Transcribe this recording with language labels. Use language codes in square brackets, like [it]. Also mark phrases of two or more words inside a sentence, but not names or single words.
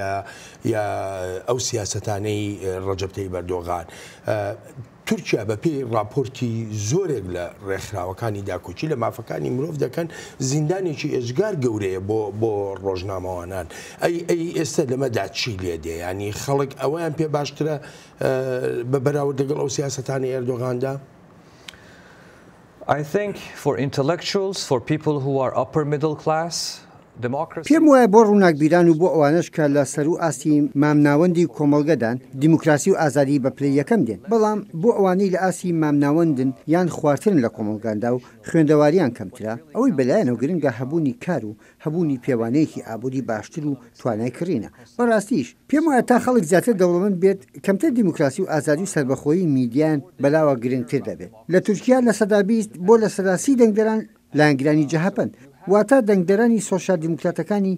[ckb] یا ئەو سیاسەتانەی ڕەجەب تەیب ئەردۆغان تورکیا بە پێی راپۆرتی زۆرێک لە ڕێکخراوەکانی داکۆچی لە مافەکانی مرۆڤ دەکەن زیندانێکی ئێژگار گەورەیە بۆ ڕۆژنامەوانان ئەی ئێستا لەمەدا چی لێ دێ ینی خەڵک ئەویان پێ باشترە بە بەراورد لەگەڵ ئەو سیاسەتانی ئەردۆغاندا [en] I think for intellectuals, for people who are upper middle class, [ckb] پێم وایە بۆ ڕووناکبیران و بۆ ئەوانش کە لە سەر و ئاسی مامناوەندی کۆمەڵگەدان دیموکراسی و ئازادی بە پلەی یەکەم دێن بەڵام بۆ ئەوانەی لە ئاسی مامناوەندن یان خواردن لە کۆمەڵگاندا و خوێندەواریان کەمترا ئەوەی بەلایەنەوە گرنگە هەبوونی کار و هەبوونی پێوانەیەکی ئابووری باشتر و توانای کڕینە بەڕاستیش پێم وایە تا خەڵک زیاتر دەوڵەمەند بێت کەمتر دیموکراسی و ئازادی و سربەخۆیی میدیان بەلاوە گرنگتر دەبێت لە تورکیا لە سەدا 20 بۆ لە سەدا 30 دەنگدەران لایەنگرانی جەهەپەن واتە دەنگدەرانی سۆشال دیموکراتەکانی